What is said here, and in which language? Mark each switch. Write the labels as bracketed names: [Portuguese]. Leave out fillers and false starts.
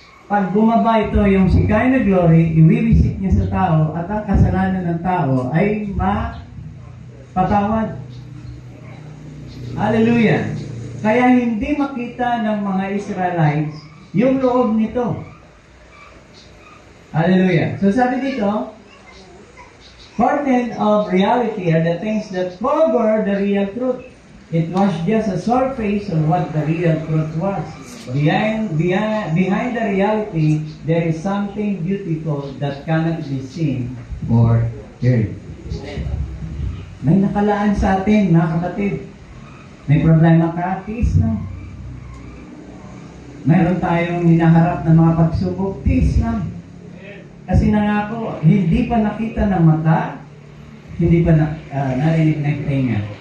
[Filipino] Pag bumaba ito, yung Shekinah glory, iwiwisik niya sa tao at ang kasalanan ng tao ay mapatawad. Hallelujah! Kaya hindi makita ng mga Israelites yung loob nito. Hallelujah! [English] So [Filipino] sabi dito, [English] portent of reality are the things that cover the real truth. It was just a surface of what the real truth was. Behind the reality, there is something beautiful that cannot be seen or heard. [Filipino] May nakalaan sa atin, mga kapatid. May problema ka, tiis lang. Mayroon tayong hinaharap na mga pagsubok, tiis lang. Kasi nangako, hindi pa nakita ng mata, hindi pa narinig ng tenga.